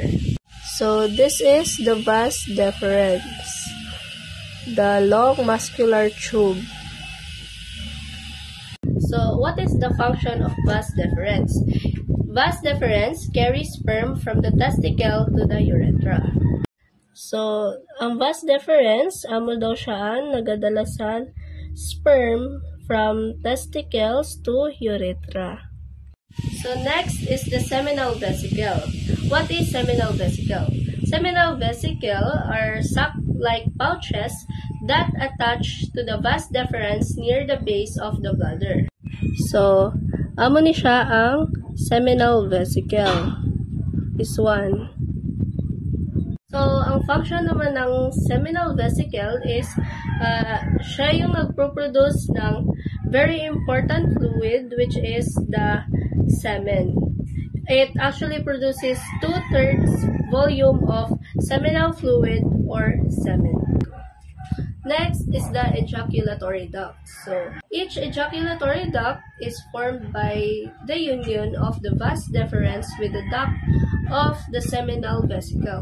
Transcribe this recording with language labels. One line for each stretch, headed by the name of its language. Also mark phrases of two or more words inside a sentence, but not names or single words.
English: So this is the vas deferens, the long muscular tube. So what is the function of vas deferens? Vas deferens carries sperm from the testicle to the urethra. So,
Hiligaynon: ang vas deferens, amo daw siyaan nagadalasan
English: sperm from testicles to urethra. So, next is the seminal vesicle. What is seminal vesicle? Seminal vesicle are sac-like pouches that attach to the vas deferens near the base of the bladder. So,
Hiligaynon: amo ni siya ang seminal vesicle.
English: This one. So,
Filipino: ang function naman ng seminal vesicle is siya yung nagpo-produce ng
English: very important fluid which is the semen. It actually produces 2/3 volume of seminal fluid or semen. Next is the ejaculatory duct. So, each ejaculatory duct is formed by the union of the vas deferens with the duct of the seminal vesicle.